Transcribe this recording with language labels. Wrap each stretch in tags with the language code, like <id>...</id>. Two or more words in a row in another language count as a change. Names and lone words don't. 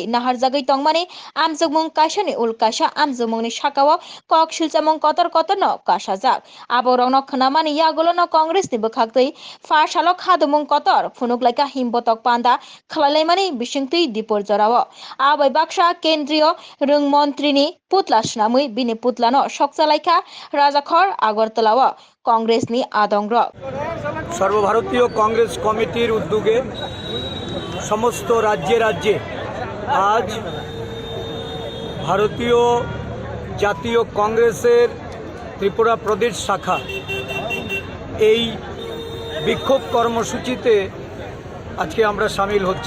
<trp>naharjagui tongmani amsumung kaisani ulkaisa amsumungni sakao kok silchamung kotor no kasajak aborokno khnamani yagolono Congress ni bukhaktui farsalok hadumung kotor phunuklaika himbotok panda khlailaimani bisingtui dipor jorao abai baksa কেন্দ্রীয় রংমন্ত্রীনি পুতলা স্নামুই বিনি পুতলানো সকচালাইখা রাজাখর আগরতলাও কংগ্রেসনি আদংর</trp> <bn>সর্বভারতীয় কংগ্রেস কমিটির উদ্যোগে সমস্ত রাজ্যে রাজ্যে আজ ভারতীয় জাতীয় কংগ্রেসের ত্রিপুরা প্রদেশ শাখা এই বিক্ষোভ কর্মসূচিতে আজকে আমরা সামিল হচ্ছি।</bn>